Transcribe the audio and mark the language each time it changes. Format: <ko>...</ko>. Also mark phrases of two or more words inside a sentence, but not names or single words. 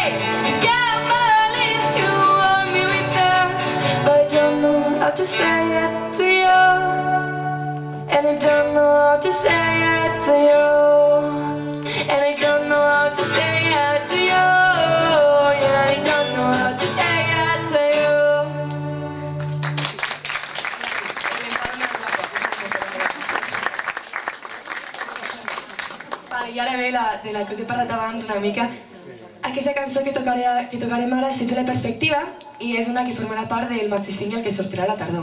<en>I can't believe you hold me with her, but I don't know how to say it to you. And I don't know how to say it to you. And I don't know how to say it to you. Yeah, I don't know how to say it to you.</en> <ca>Vale, i ara ve de la que us he parlat abans una mica. Aquesta cançó que tocarem ara es titula Perspectiva i és una que formarà part del maxi single que sortirà a la tardor.</ca>